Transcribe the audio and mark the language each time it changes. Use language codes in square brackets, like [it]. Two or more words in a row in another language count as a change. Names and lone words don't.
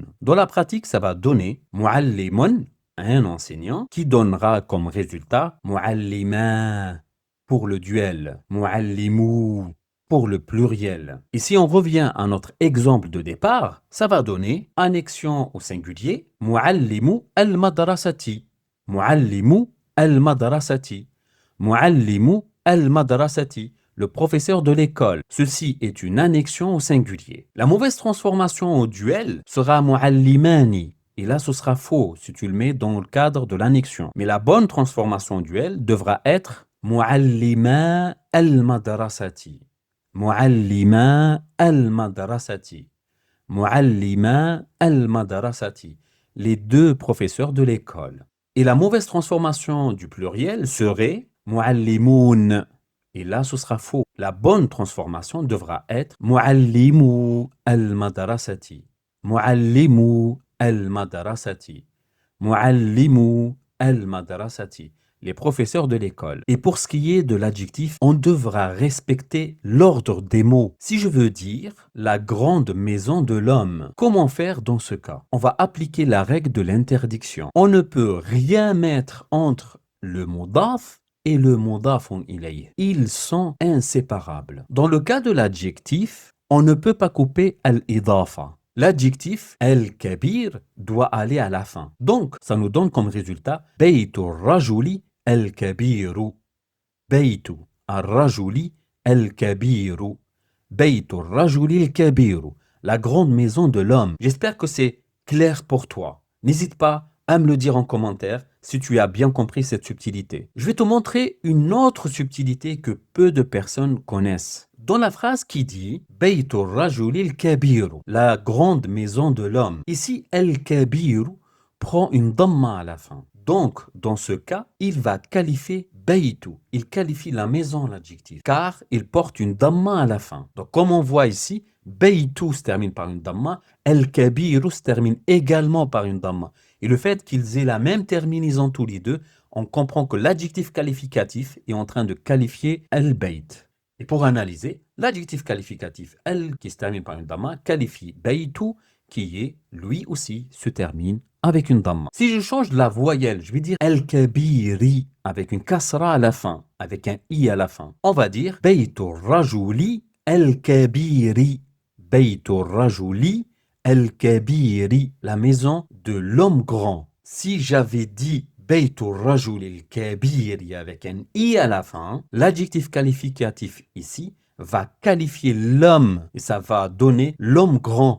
[fr] Dans la pratique, ça va donner muallimun, un enseignant, qui donnera comme résultat muallima pour le duel, muallimou pour le pluriel. Et si on revient à notre exemple de départ, ça va donner annexion au singulier, [ar] معلم المدرسة، معلم المدرسة، معلم المدرسة, [fr] le professeur de l'école. Ceci est une annexion au singulier. La mauvaise transformation au duel sera muallimani. Et là, ce sera faux si tu le mets dans le cadre de l'annexion. Mais la bonne transformation au duel devra être [ar] معلما المدرسة. معلما المدرسة. معلما المدرسة. [fr] Les deux professeurs de l'école. Et la mauvaise transformation du pluriel serait muallimoun. Et là, ce sera faux. La bonne transformation devra être [ar] معلمو المدرسة. معلمو المدرسة. معلمو المدرسة. [fr] Les professeurs de l'école. Et pour ce qui est de l'adjectif, on devra respecter l'ordre des mots. Si je veux dire la grande maison de l'homme, comment faire dans ce cas? On va appliquer la règle de l'interdiction. On ne peut rien mettre entre le mudaf et le [ar] مضاف إليه. [fr] Ils sont inséparables. Dans le cas de l'adjectif, on ne peut pas couper al-idafa. L'adjectif al-kabir doit aller à la fin. Donc, ça nous donne comme résultat [ar] بيت الرجل الكبير. بيت الرجل الكبير. بيت الرجل الكبير. [fr] La grande maison de l'homme. J'espère que c'est clair pour toi. N'hésite pas à me le dire en commentaire si tu as bien compris cette subtilité. Je vais te montrer une autre subtilité que peu de personnes connaissent. Dans la phrase qui dit [ar] بيت الرجل الكبير, [fr] la grande maison de l'homme. Ici, al-kabiru prend une damma à la fin. Donc, dans ce cas, il va qualifier baytu. Il qualifie la maison, l'adjectif, car il porte une damma à la fin. Donc, comme on voit ici, baytu se termine par une damma, al-kabiru se termine également par une damma. Et le fait qu'ils aient la même terminaison tous les deux, on comprend que l'adjectif qualificatif est en train de qualifier al-bayt. Et pour analyser, l'adjectif qualificatif al qui se termine par une damma qualifie baytu qui est lui aussi se termine avec une damma. Si je change la voyelle, je vais dire al-kabiri avec une kasra à la fin, avec un i à la fin. On va dire [ar] بيت الرجل الكبير. بيت الرجل الكبير, [fr] la maison de l'homme grand. Si j'avais dit [ar] بيت الرجل الكبير [fr] avec un i à la fin, l'adjectif qualificatif ici va qualifier l'homme et ça va donner l'homme grand.